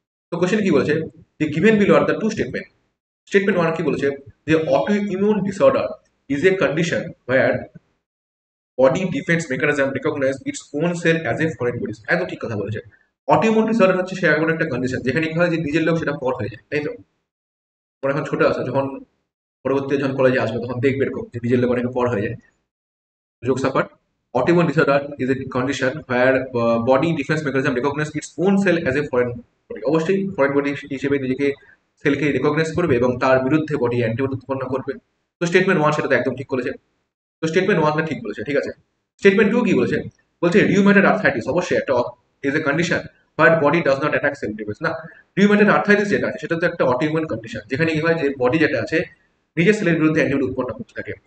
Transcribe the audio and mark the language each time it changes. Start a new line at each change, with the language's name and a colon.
Bangla: তো কোশ্চেন কি বলেছে যে
English: Given below are the two statement. Statement one কি বলেছে যে auto immune disorder is a condition where body defence mechanism recognise its own cell as a foreign bodies.
Bangla: একদম ঠিক কথা বলেছে। অটো ইমিউন ডিসঅর্ডার হচ্ছে সে এমন একটা কন্ডিশন যেখানে কি হয় যে নিজের লোক সেটা পর হয়ে যায়, তাই তো? ওরা এখন ছোট আছে, যখন পরবর্তী যখন কলেজে আসবে তখন দেখবে এরকম যে নিজের লোক অনেক পর হয়ে যায়।
English: Jokes apart, autoimmune disorder is a condition where body defense mechanism recognize its own cell as a foreign body.
Bangla: অবশ্যই ফরেন বডি হিসেবে নিজেকে সেলকে রেকগনাইজ করবে এবং তার বিরুদ্ধে বডি অ্যান্টিবডি উৎপন্ন করবে। তো স্টেটমেন্ট ওয়ান সেটা তো একদম ঠিক বলেছে। তো স্টেটমেন্ট ওয়ানটা ঠিক বলেছে, ঠিক আছে। স্টেটমেন্ট টু কি বলেছে?
English: বলছে rheumatoid arthritis অবশ্যই একটা is a condition but body does not attack cell defence.
Bangla: না, রিউমেটেড আর্থ্রাইটিস যেটা আছে সেটা তো একটা অটোইমিউন কন্ডিশন, যেখানে কি হয় যে বডি যেটা আছে নিজের সেলের বিরুদ্ধে অ্যান্টিবডি উৎপন্ন করতে থাকে।